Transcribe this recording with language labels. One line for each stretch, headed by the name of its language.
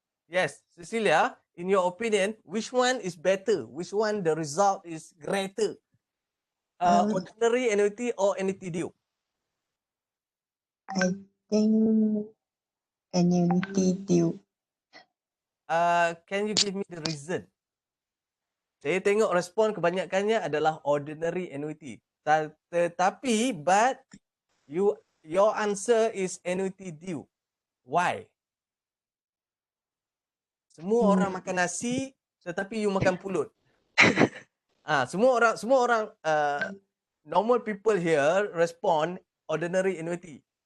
English: Yes, Cecilia, in your opinion, which one is better? Which one the result is greater? Ordinary annuity or annuity due? I think annuity due. Can you give me the reason?
Malay: Saya tengok respon kebanyakannya adalah ordinary annuity. Tetapi,
English: but your answer is annuity due. Why?
Malay: Semua orang makan nasi, tetapi you makan pulut. Semua orang
English: normal people here respond ordinary annuity.